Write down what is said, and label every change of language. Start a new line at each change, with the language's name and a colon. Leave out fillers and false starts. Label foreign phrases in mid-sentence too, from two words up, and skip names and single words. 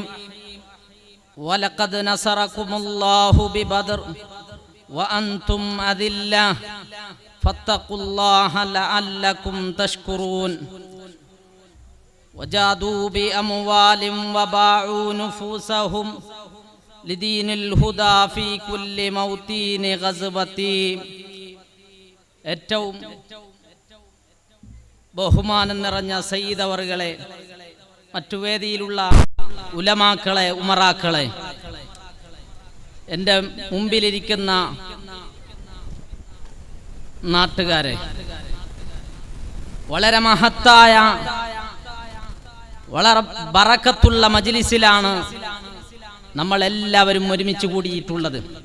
Arabic: ولقد نصركم الله ببدر وأنتم أذلة فاتقوا الله لعلكم تشكرون. وجادوا بأموال وباعوا نفوسهم لدين الهدى في كل موطن غزوتي.
Malayalam: ഏറ്റവും ബഹുമാനം നിറഞ്ഞ സയ്യിദ് അവറുകളെ, മറ്റു വേദിയിലുള്ള ഉലമാക്കളെ, ഉമറാക്കളെ, എൻ്റെ മുമ്പിലിരിക്കുന്ന നാട്ടുകാരെ, വളരെ മഹത്തായ, വളരെ ബറക്കത്തുള്ള മജ്ലിസിലാണ് നമ്മൾ എല്ലാവരും ഒരുമിച്ച് കൂടിയിട്ടുള്ളത്.